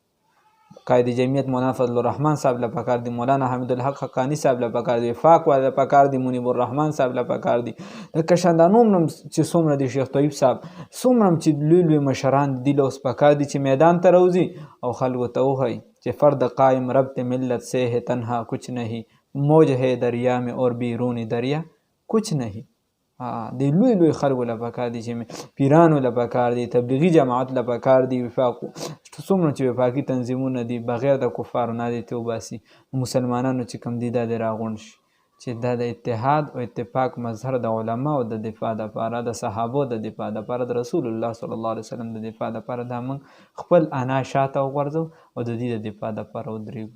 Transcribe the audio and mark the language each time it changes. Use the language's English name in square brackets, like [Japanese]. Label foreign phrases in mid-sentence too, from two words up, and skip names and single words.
[Pashto] قائد جمعیت مولانا فضل الرحمن صاحب له پکار دی، مولانا حمید الحق حقانی صاحب له پکار دی، وفاق والا پکار دی، منیب الرحمن صاحب له پکار دی، د کشندانو هم چې څومره دی، شیخ طیب صاحب، څومره هم چې لوی مشران دي، له اوس پکار دی چې میدان ته راوځي او خلکو ته وښایي چې [Urdu] فرد قائم ربط ملت سے ہے تنہا کچھ نہیں، موج ہے دریا میں اور بیرون دریا کچھ نہیں. [Pashto] د لوی خلکو له پکار دي چې پیرانو له پکار دي، تبلیغي جماعت له پکار دي، وفاق څومره چې وفاقي تنظیمونه دي بغیر د کفارو نه دي توباسي، مسلمانانو چې کوم دي دا د راغونډ شي چې دا د اتحاد او اتفاق مظهر د علماو د دفاع دپاره، د صحابو د دفاع دپاره، د رسول الله [Arabic] صلی الله علیه وسلم [Pashto] د دفاع دپاره دا موږ خپل انا شاته وغورځو او د دې د دفاع دپاره ودرېږو.